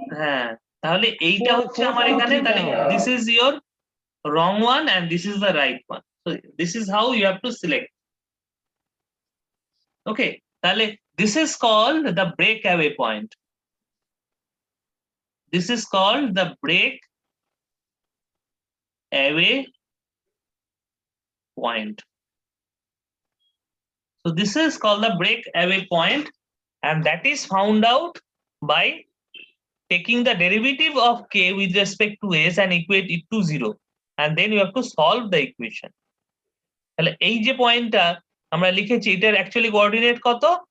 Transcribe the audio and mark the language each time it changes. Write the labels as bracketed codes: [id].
[bn] হ্যাঁ, তাহলে এইটা হচ্ছে আমার এখানে, তাহলে [en] This is your wrong one and this is the right one. So this is how you have to select. Okay, তাহলে this is called the breakaway point. This is called the breakaway point. So this is called the breakaway point, and that is found out by taking the derivative of k with respect to s and equate it to 0, and then you have to solve the equation. [bn] তাহলে এই যে পয়েন্টটা আমরা লিখেছি, এটার actually coordinate কত?